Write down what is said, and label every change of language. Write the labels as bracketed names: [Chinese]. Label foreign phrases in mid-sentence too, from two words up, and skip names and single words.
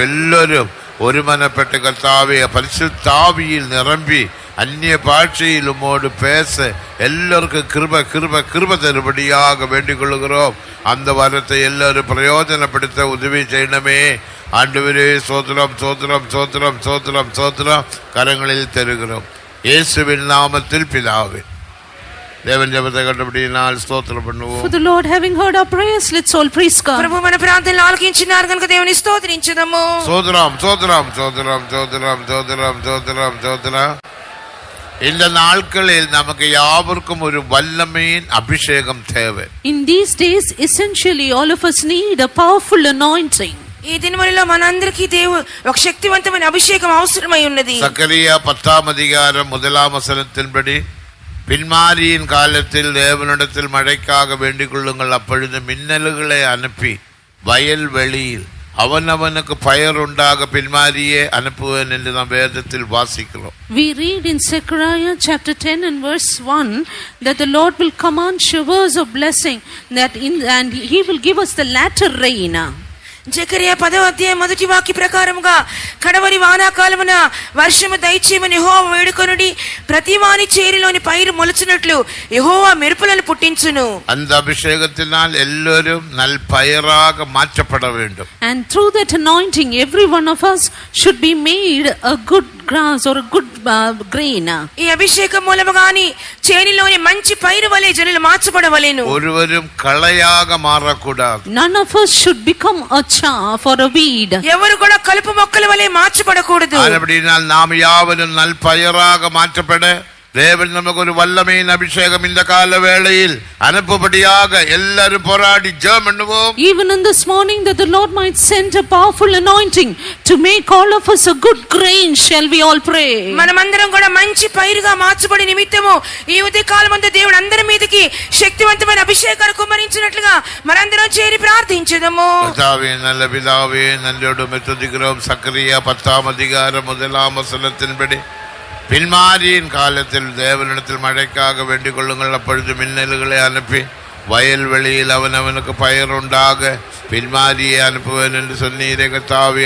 [Tamil] எல்லோரும் ஒருமனப்பட்ட கர்த்தாவே, பரிசுத்த ஆவியில் நிரம்பி அந்நிய பாஷையில் உம்மோடு பேச எல்லோருக்கும் கிருப தருபடியாக வேண்டிக் கொள்கிறோம். அந்த வரத்தை எல்லாரும் பிரயோஜனப்படுத்த உதவி செய்யணுமே ஆண்டவரே. சோத்திரம் கரங்களில் தருகிறோம் இயேசுவின் நாமத்தில் பிதாவே. தேவன் ஜெபத்தை கண்டபடியினால் ஸ்தோத்திரம் பண்ணுவோம். [English] For the Lord having heard our prayers, let's all praise God. [Telugu] ప్రభు మన ప్రార్థనలు ఆలకించినారు గనుక దేవుని స్తోత్రించుదాము. [Tamil] சோதரம். இந்த நாட்களில் நமக்கு யாவருக்கும் ஒரு வல்லமையின் அபிஷேகம் தேவை. [English] In these days, essentially, all of us need a powerful anointing. [Telugu] ఈ దినములలో మనందరికీ ఒక శక్తివంతమైన అభిషేకం అవసరమై ఉన్నది. [Tamil] சக்கரியா 10:1 பின்மாரியின் காலத்தில் தேவனிடத்தில் மழைக்காக வேண்டிக் கொள்ளுங்கள், அப்பொழுது மின்னல்களை அனுப்பி வயல் வெளியில் அவனவனுக்கு பயர் உண்டாக பின்மாரியே அனுப்புவேன் என்று நாம் வேதத்தில் வாசிக்கிறோம். [English] We read in Zechariah chapter 10 and verse 1 that the Lord will command showers of blessing, and he will give us the latter rain. [Telugu] జకరియా 10వ అధ్యాయం మొదటి వాక్య ప్రకారముగా కడవరి వానాకాలమున వర్షము దయచేయమని యెహోవా వేడుకొనుడి, ప్రతి వాని చేరిలోని పైరు మొలచునట్లు యెహోవా మెరుపులను పుట్టించును. [Tamil] அந்த அபிஷேகத்தினால் எல்லோரும் நல் பயிராக மாற்றப்பட வேண்டும். [English] And through that anointing, every one of us should be made a good grass or a good grain. [Telugu] ఈ అభిషేకం మూలముగాని చేనిలోని మంచి పైరు వలె జనులు మార్చబడవలెను. [Tamil] ஒருவரும் களையாக மாறக்கூடாது. [English] None of us should become a chaff or a weed. [Telugu] ఎవరు కూడా కలుపు మొక్కల వలె మార్చబడకూడదు. [Tamil] அப்படினால் நாம் யாவரும் நல் பயிராக மாற்றப்பட தேவன் நமக்கு ஒரு வல்லமையின் அபிஷேகம் இந்த கால வேளையில் அனுப்பும்படியாக எல்லாரும் போராடி ஜெபம் பண்ணுவோம். [English] Even in this morning, that the Lord might send a powerful anointing to make all of us a good grain. Shall we all pray? [Telugu] మనమందరం కూడా మంచి పైరుగా మార్చబడి నిమిత్తము ఈ ఉదయ కాలమందు దేవుడు అందరి మీదకి శక్తివంతమైన అభిషేకాన్ని కుమ్మరించినట్లుగా మనందరం చేరి ప్రార్థించుదాము. [Tamil] கர்த்தாவே, நல்ல பிதாவே, நல்லோடு மெத்துதிக்கிறோம். சக்கரியா 10:1 பின்மாரியின் காலத்தில் தேவனிடத்தில் மழைக்காக வேண்டிக் கொள்ளுங்கள், அப்பொழுது மின்னல்களை அனுப்பி வயல் வெளியில் அவனவனுக்கு பயர் உண்டாக பின்மாரியை அனுப்புவேன் என்று சொன்னீரே கர்த்தாவே.